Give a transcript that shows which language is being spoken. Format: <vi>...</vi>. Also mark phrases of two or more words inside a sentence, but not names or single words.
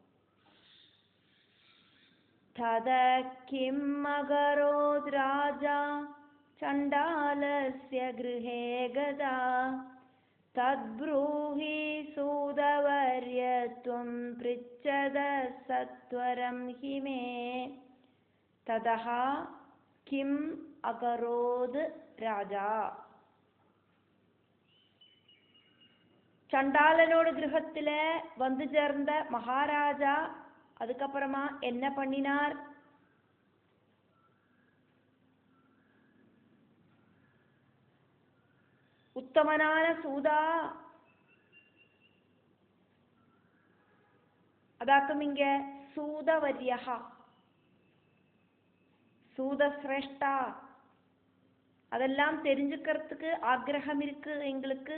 <sa>തദ കിം അകരോത് രാജാ ചണ്ഡാലസ്യ ഗൃഹേ ഗതാ തദ്ബ്രൂഹി സൂതവർയ ത്വം പൃച്ഛത സത്വരം ഹി മേ. തദഹ കിം അകരോത് രാജാ.</sa> <ta>சண்டாலனோட கிரகத்துல வந்து சேர்ந்த மகாராஜா அதுக்கப்புறமா என்ன பண்ணினார்? உத்தமனான சூதா, அதாக்கும் இங்க சூதவரியஹா, சூதசிரேஷ்டா, அதெல்லாம் தெரிஞ்சுக்கிறதுக்கு ஆக்ரகம் இருக்கு எங்களுக்கு.</ta>